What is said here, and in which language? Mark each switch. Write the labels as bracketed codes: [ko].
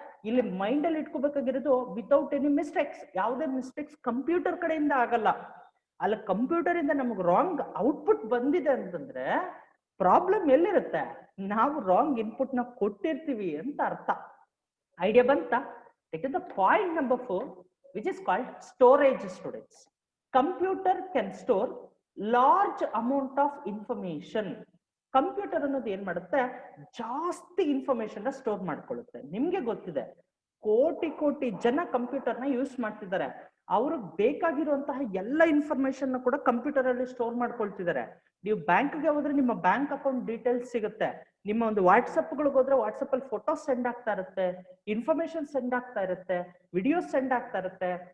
[kn] ಇಲ್ಲಿ ಮೈಂಡ್ ಅಲ್ಲಿ ಇಟ್ಕೋಬೇಕಾಗಿರೋದು [en] Without any mistakes. [kn] ಯಾವುದೇ ಮಿಸ್ಟೇಕ್ಸ್ ಕಂಪ್ಯೂಟರ್ ಕಡೆಯಿಂದ ಆಗಲ್ಲ. ಅಲ್ಲ, ಕಂಪ್ಯೂಟರ್ ಇಂದ ನಮಗ್ ರಾಂಗ್ ಔಟ್ಪುಟ್ ಬಂದಿದೆ ಅಂತಂದ್ರೆ ಪ್ರಾಬ್ಲಮ್ ಎಲ್ಲಿರುತ್ತೆ? ನಾವು ರಾಂಗ್ ಇನ್ಪುಟ್ ನ ಕೊಟ್ಟಿರ್ತೀವಿ ಅಂತ ಅರ್ಥ. ಐಡಿಯಾ ಬಂತ? [en] The point number 4 which is called storage students. Computer can store large amount of information. [kn] Computer ಅನ್ನೋದು ಏನ್ ಮಾಡುತ್ತೆ, ಜಾಸ್ತಿ ಇನ್ಫಾರ್ಮೇಶನ್ ಸ್ಟೋರ್ ಮಾಡ್ಕೊಳ್ಳುತ್ತೆ. ನಿಮ್ಗೆ ಗೊತ್ತಿದೆ, ಕೋಟಿ ಕೋಟಿ ಜನ ಕಂಪ್ಯೂಟರ್ನ ಯೂಸ್ ಮಾಡ್ತಿದ್ದಾರೆ. ಅವ್ರಿಗೆ ಬೇಕಾಗಿರುವಂತಹ ಎಲ್ಲ ಇನ್ಫಾರ್ಮೇಶನ್ ಕೂಡ ಕಂಪ್ಯೂಟರ್ ಅಲ್ಲಿ ಸ್ಟೋರ್ ಮಾಡ್ಕೊಳ್ತಿದ್ದಾರೆ. ನೀವು ಬ್ಯಾಂಕ್ಗೆ ಹೋದ್ರೆ ನಿಮ್ಮ ಬ್ಯಾಂಕ್ ಅಕೌಂಟ್ ಡೀಟೇಲ್ಸ್ ಸಿಗುತ್ತೆ. ನಿಮ್ಮ ಒಂದು ವಾಟ್ಸಪ್ ಗಳಿಗೆ ಹೋದ್ರೆ ವಾಟ್ಸಪ್ ಅಲ್ಲಿ ಫೋಟೋ ಸೆಂಡ್ ಆಗ್ತಾ ಇರುತ್ತೆ, ಇನ್ಫಾರ್ಮೇಶನ್ ಸೆಂಡ್ ಆಗ್ತಾ ಇರುತ್ತೆ, ವಿಡಿಯೋಸ್ ಸೆಂಡ್ ಆಗ್ತಾ ಇರುತ್ತೆ.